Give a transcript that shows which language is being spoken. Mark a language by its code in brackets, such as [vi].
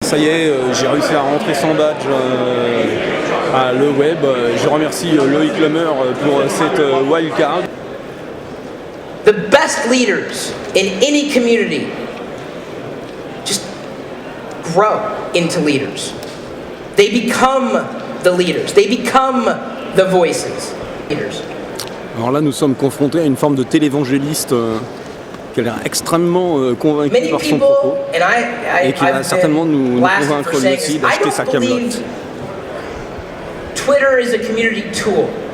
[fr] ça y est, j'ai réussi à rentrer sans badge à le web. Je remercie Loïc Lemeur pour cette wildcard. [en] The best leaders in any community just grow into leaders. They become the leaders. They become the voices. Leaders. [fr] Alors là, nous sommes confrontés à une forme de télévangéliste qui a l'air extrêmement convaincu par son propos et qui va certainement nous convaincre lui aussi d'acheter sa camelote. [en] Twitter is a community tool.